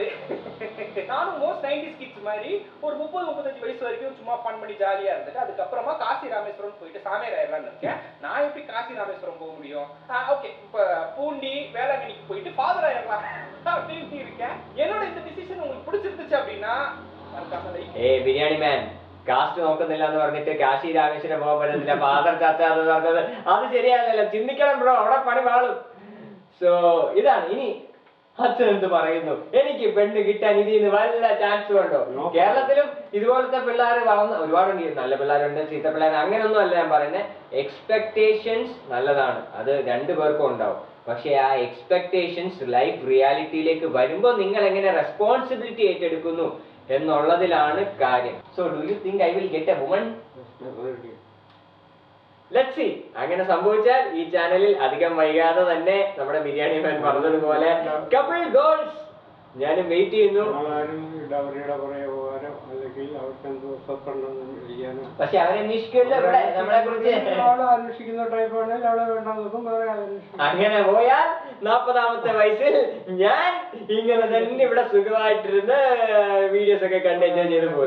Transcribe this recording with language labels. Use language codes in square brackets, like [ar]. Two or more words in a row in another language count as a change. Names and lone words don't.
[ta] நானும் [en] most 90s kids [ta] மாதிரி ஒரு 30-35 வயசு வரைக்கும் சும்மா ஃபன் பண்ணி ஜாலியா இருந்துட்டு அதுக்கப்புறமா காசி ராமேஸ்வரம் போயிட்டு சாமியார் ஆயிடலாம்னு இருக்கேன். நான் எப்படி காசி ராமேஸ்வரம் போக முடியும்? ஓகே, இப்ப பூண்டி வேளாங்கண்ணிக்கு போயிட்டு ஃபாதர் ஆயிடலாம் அப்படின்னு இருக்கேன். என்னோட இந்த டிசிஷன் உங்களுக்கு பிடிச்சிருந்துச்சு அப்படின்னா [ml] ബിരിയാണി മാൻ കാസ്റ്റ് നോക്കുന്നില്ല എന്ന് പറഞ്ഞിട്ട് കാശി രാമേശ്വരം പോകാൻ പറ്റുന്നില്ല, ഫാദർ ചർച്ച എന്ന് പറഞ്ഞത് അത് ശരിയല്ലല്ലോ. ചിന്തിക്കണം ബ്രോ, അവിടെ പണി വാളും. സോ ഇതാണ്. ഇനി അച്ഛൻ എന്ത് പറയുന്നു, എനിക്ക് പെണ്ണ് കിട്ടാൻ ഇതിന് വല്ല ചാൻസ് ഉണ്ടോ? കേരളത്തിലും ഇതുപോലത്തെ പിള്ളേർ വളർന്ന് ഒരുപാടുണ്ട്, നല്ല പിള്ളേരുണ്ട്, ചീത്ത പിള്ളേർ, അങ്ങനെയൊന്നും അല്ല ഞാൻ പറയുന്നത്. എക്സ്പെക്ടേഷൻസ് നല്ലതാണ്, അത് രണ്ടുപേർക്കും ഉണ്ടാവും. പക്ഷേ ആ എക്സ്പെക്ടേഷൻസ് [en] life realityയിലേക്ക് [ml] വരുമ്പോൾ നിങ്ങൾ എങ്ങനെ റെസ്പോൺസിബിലിറ്റി ഏറ്റെടുക്കുന്നു എന്നുള്ളതിലാണ് കാര്യം. [en] So do you think I will get a woman? Let's see. [ml] അങ്ങനെ സംഭവിച്ചാൽ ഈ ചാനലിൽ അധികം വൈകാതെ തന്നെ നമ്മുടെ ബിരിയാണി മാൻ പറഞ്ഞതുപോലെ [en] couple goals [ml] ഞാനും വെയിറ്റ് ചെയ്യുന്നു. പക്ഷെ അവരന്വേഷിക്കില്ല ഇവിടെ നമ്മളെ കുറിച്ച്. അങ്ങനെ പോയാൽ 40ാമത്തെ വയസ്സിൽ ഞാൻ ഇങ്ങനെ തന്നെ ഇവിടെ സുഖമായിട്ടിരുന്ന് വീഡിയോസ് ഒക്കെ കണ്ട് എൻജോയ് ചെയ്ത് പോകും.